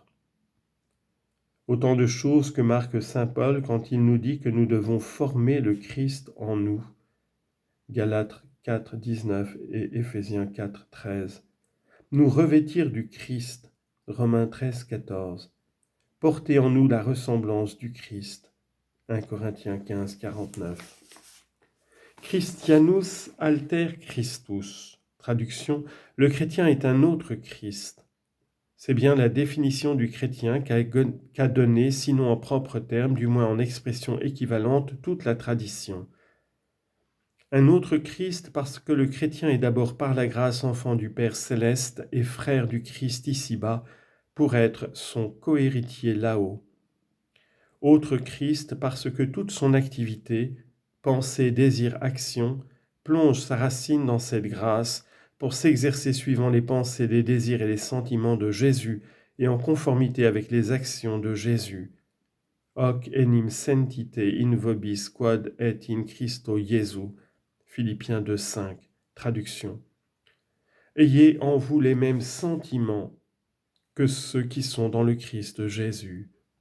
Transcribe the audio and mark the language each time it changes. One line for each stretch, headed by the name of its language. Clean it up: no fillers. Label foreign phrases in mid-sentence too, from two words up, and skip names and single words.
French: Autant de choses que marque saint Paul quand il nous dit que nous devons former le Christ en nous. Galates 4, 19 et Éphésiens 4, 13. Nous revêtir du Christ. Romains 13, 14. Porter en nous la ressemblance du Christ. 1 Corinthiens 15, 49.
Latin: Christianus alter Christus.
French: Traduction, le chrétien est un autre Christ. C'est bien la définition du chrétien qu'a donnée, sinon en propres termes, du moins en expression équivalente, toute la tradition. Un autre Christ parce que le chrétien est d'abord par la grâce enfant du Père céleste et frère du Christ ici-bas, pour être son cohéritier là-haut. Autre Christ parce que toute son activité, pensée, désir, action, plonge sa racine dans cette grâce pour s'exercer suivant les pensées, les désirs et les sentiments de Jésus et en conformité avec les actions de Jésus.
Latin: Hoc enim sentite in vobis quod et in Christo Jesu.
French: Philippiens 2,5. Traduction. Ayez en vous les mêmes sentiments que ceux qui sont dans le Christ Jésus.